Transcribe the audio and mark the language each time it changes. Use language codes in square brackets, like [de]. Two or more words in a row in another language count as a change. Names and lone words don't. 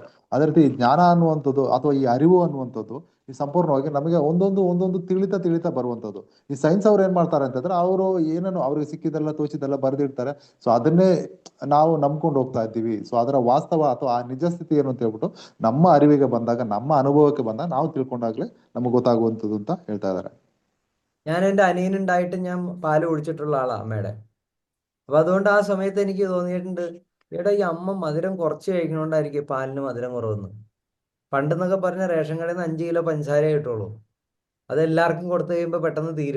[kn] ಅದೇ ರೀತಿ ಈ ಜ್ಞಾನ ಅನ್ನುವಂಥದ್ದು ಅಥವಾ ಈ ಅರಿವು ಅನ್ನುವಂಥದ್ದು ಈ ಸಂಪೂರ್ಣವಾಗಿ ನಮಗೆ ಒಂದೊಂದು ತಿಳಿತಾ ಬರುವಂಥದ್ದು. ಈ ಸೈನ್ಸ್ ಅವ್ರು ಏನ್ ಮಾಡ್ತಾರೆ ಅಂತಂದ್ರೆ ಅವರು ಏನೇನು ಅವ್ರಿಗೆ ಸಿಕ್ಕಿದೆಲ್ಲ ತೋಚಿದೆಲ್ಲ ಬರೆದಿರ್ತಾರೆ. ಸೊ ಅದನ್ನೇ ನಾವು ನಂಬ್ಕೊಂಡು ಹೋಗ್ತಾ ಇದ್ದೀವಿ. ಸೊ ಅದರ ವಾಸ್ತವ ಅಥವಾ ಆ ನಿಜ ಸ್ಥಿತಿ ಏನು ಅಂತ ಹೇಳ್ಬಿಟ್ಟು ನಮ್ಮ ಅರಿವಿಗೆ ಬಂದಾಗ, ನಮ್ಮ ಅನುಭವಕ್ಕೆ ಬಂದಾಗ ನಾವು ತಿಳ್ಕೊಂಡಾಗ್ಲೇ ನಮಗೆ ಗೊತ್ತಾಗುವಂಥದ್ದು ಅಂತ ಹೇಳ್ತಾ ಇದ್ದಾರೆ. [ml] ഞാൻ എൻ്റെ അനിയനുണ്ടായിട്ട് ഞാൻ പാല് കുടിച്ചിട്ടുള്ള ആളാ അമ്മയുടെ. അപ്പൊ അതുകൊണ്ട് ആ സമയത്ത് എനിക്ക് തോന്നിയിട്ടുണ്ട്, എടാ ഈ അമ്മ മധുരം കുറച്ച് കഴിക്കണോണ്ടായിരിക്കും പാലിന് മധുരം കുറവെന്ന്. പണ്ടെന്നൊക്കെ പറഞ്ഞ റേഷൻ കടയിൽ നിന്ന് 5 കിലോ പഞ്ചസാര കിട്ടുള്ളൂ, അത് എല്ലാവർക്കും കൊടുത്തു കഴിയുമ്പോൾ പെട്ടെന്ന് തീരും.